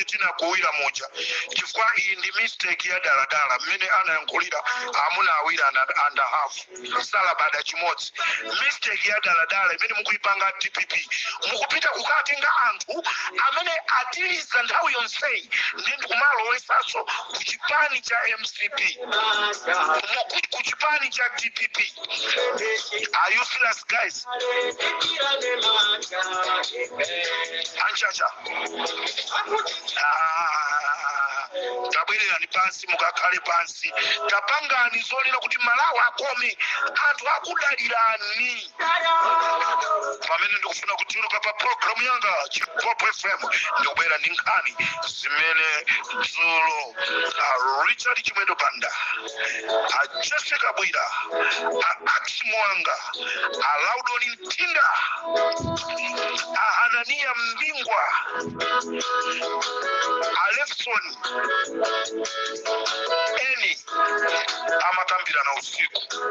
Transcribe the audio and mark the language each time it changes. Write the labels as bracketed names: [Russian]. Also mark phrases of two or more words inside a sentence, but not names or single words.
[Nyanja] tinakuwira moja chifukwa iyi ndi mistake ya daladala mmene anayankhulira amuna awiri [English] and a half [Nyanja] salabada chimodzi mistake ya daladala imene mukuyipanga DPP mukupita kukatenga anthu amene atiliza nthawi yonseyi ndi ndikumalowesaso ku chipani cha MCP ku chipani cha DPP. [English] Are you serious guys? [Nyanja] Anchacha tabwererani pansi mukakhale pansi tapangani zolera kuti Malawi akome anthu akudalirani pamene ndikufuna kutiunuka pa programu yanga Chipopo FM ndikubwera ndi nkhani zimene dzulo Richard Chimwendo Banda Jessica Bwira Ax Mwanga Laudon Ntinda Hanania Mbingwa Alefson Eni amatambira na usiku.